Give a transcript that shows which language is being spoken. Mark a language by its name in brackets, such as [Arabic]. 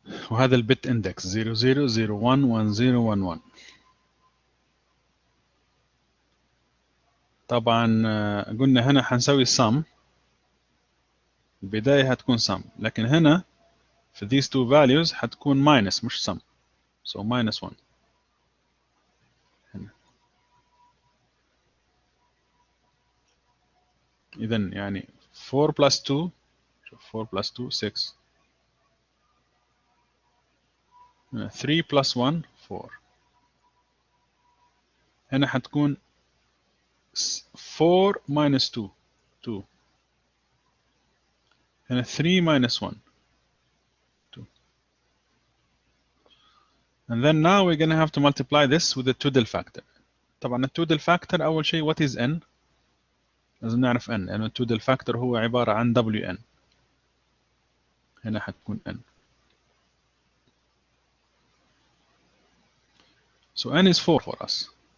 [Arabic] وهذا البت اندكس 00 01 10 11. طبعا قلنا هنا حنسوي sum. البداية هتكون sum، لكن هنا في [English] these two values [Arabic] حتكون minus مش sum. [English] so minus 1 [Arabic] هنا. إذن يعني 4 plus 2 شوف 4 plus 2 6 3 plus 1 4. هنا حتكون 4 minus 2 2. هنا 3 minus 1 2. [English] and then now we're going to have to multiply this with the Tudel factor. [Arabic] طبعا التودل factor أول شيء [English] what is n؟ [Arabic] لازم نعرف n لأنه التودل factor هو عبارة عن wn. هنا حتكون n. [English] so n is 4 for us.